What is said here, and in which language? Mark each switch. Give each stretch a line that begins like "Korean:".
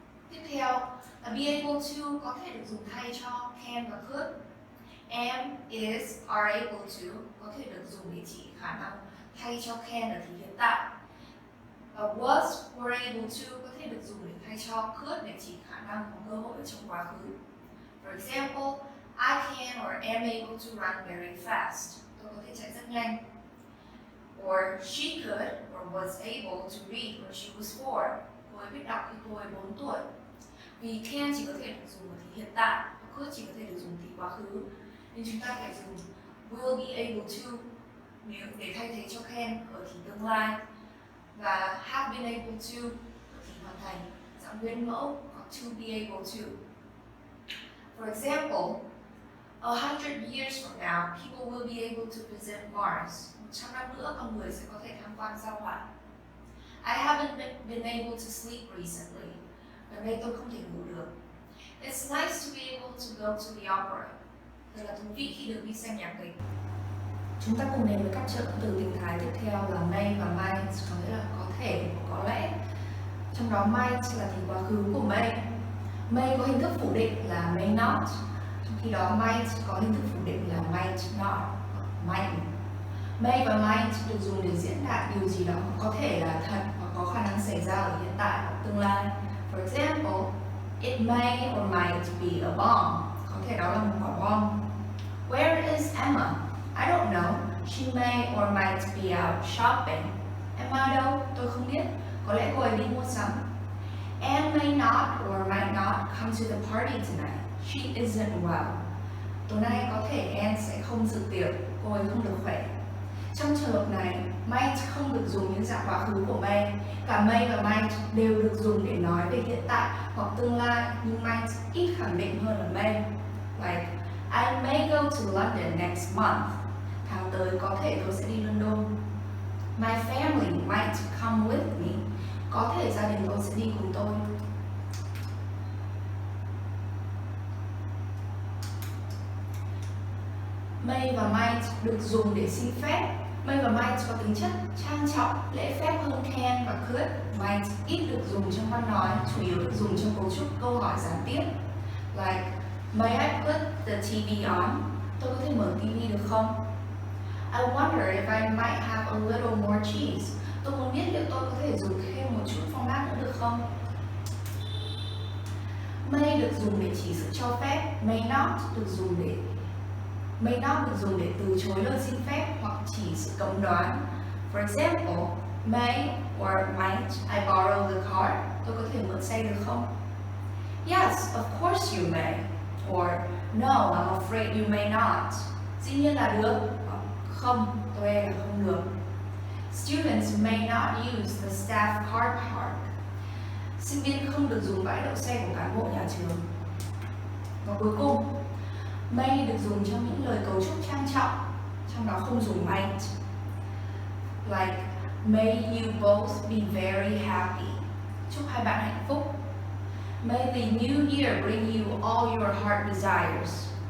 Vietnamese: Tiếp theo là be able to có thể được dùng thay cho can và could. Am, is, are able to có thể được dùng để chỉ khả năng thay cho can ở thời hiện tại. Và was, were able to có thể được dùng để thay cho could để chỉ khả năng hoặc cơ hội ở trong quá khứ.
English: For example, I can or am able to run very fast.
Vietnamese: Tôi có thể chạy rất nhanh.
English: Or she could or was able to read when she was 4.
Vietnamese: Cô ấy biết đọc khi cô ấy 4 tuổi. Vì can chỉ có thể được dùng ở thời hiện tại, could chỉ có thể được dùng thì quá khứ, nên chúng ta phải dùng will be able to nếu để thay thế cho can ở thì tương lai, và have been able to ở thì hoàn thành. Dạng nguyên mẫu có to be able to.
English: For example, 100 years from now, people will be able to visit Mars.
Vietnamese: 100 năm nữa, con người sẽ có thể tham quan sao Hỏa.
English: I haven't been able to sleep recently.
Vietnamese: Gần đây tôi không thể ngủ được.
English: It's nice to be able to go to the opera.
Vietnamese: Thật là thú vị khi được đi xem nhạc kịch. Chúng ta cùng đến với các trợ từ tình thái tiếp theo là may và might, có nghĩa là có thể và có lẽ. Trong đó might là thì quá khứ của may. May có hình thức phủ định là may not, trong khi đó might có hình thức phủ định là might not, might. May và might được dùng để diễn đạt điều gì đó có thể là thật hoặc có khả năng xảy ra ở hiện tại hoặc tương lai.
English: For example, it may or might be a bomb.
Vietnamese: Có thể đó là một quả bom.
English: Where is Emma? I don't know. She may or might be out shopping.
Vietnamese: Emma đâu? Tôi không biết. Có lẽ cô ấy đi mua sắm.
English: Anne may not or might not come to the party tonight. She isn't well.
Vietnamese: Tối nay có thể Anne sẽ không dự tiệc. Cô ấy không được khỏe. Trong trường hợp này, might không được dùng những dạng quá khứ của may. Cả may và might đều được dùng để nói về hiện tại hoặc tương lai, nhưng might ít khẳng định hơn là may.
English: Like, I may go to London next month.
Vietnamese: Tháng tới có thể tôi sẽ đi London.
English: My family might come with me.
Vietnamese: Có thể gia đình tôi sẽ đi cùng tôi. May và might được dùng để xin phép. May và might có tính chất trang trọng, lễ phép hơn can và could. Might ít được dùng trong văn nói, chủ yếu được dùng trong cấu trúc câu hỏi gián tiếp.
English: Like, may I put the TV on?
Vietnamese: Tôi có thể mở TV được không?
English: I wonder if I might have a little more cheese.
Vietnamese: Tôi muốn biết liệu tôi có thể dùng thêm một chút phô mát nữa được không? May được dùng để chỉ sự cho phép, may not được dùng để từ chối lời xin phép hoặc chỉ sự cấm đoán.
English: For example, may or might I borrow the car?
Vietnamese: Tôi có thể mượn xe được không?
English: Yes, of course you may. Or no, I'm afraid you may not.
Vietnamese: Dĩ nhiên là được. Không, tôi e là không được.
English: Students may not use the staff car park.
Vietnamese: Sinh viên không được dùng bãi đậu xe của cán bộ nhà trường. Và cuối cùng, may được dùng trong những lời cấu trúc trang trọng, trong đó không dùng might.
English: Like, may you both be very happy.
Vietnamese: Chúc hai bạn hạnh phúc.
English: May the new year bring you all your heart desires.